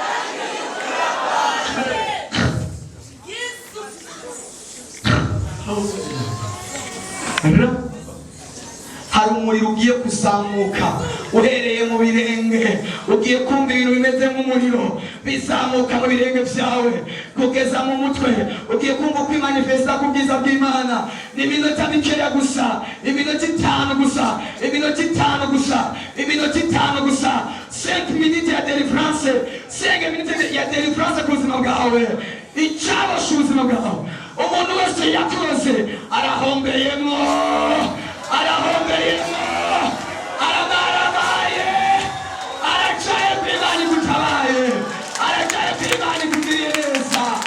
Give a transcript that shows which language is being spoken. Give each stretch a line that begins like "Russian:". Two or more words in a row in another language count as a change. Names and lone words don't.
Rundi: Hari umuriro ugiye kuzamuka uhereye mu birenge, ugiye kumva ibintu bimeze nk'umuriro bizamuka mu birenge vyawe kugeza mu mutwe. Ugiye kumva uko imanifesta ku bwiza bw'Imana. Ni iminota mikeya gusa, iminota 5 gusa, iminota 5 gusa, iminota 5 gusa. 5 minutes ya deliverance, 5 minutes ya deliverance ku buzima bwawe, icyabasha ubuzima bwawe. Umuntu wese yakoze arahombeyemo, arahombeyemo, arabaye, aracaye kw'Imana igutabaye, aracaye kw'Imana ikugiriye neza.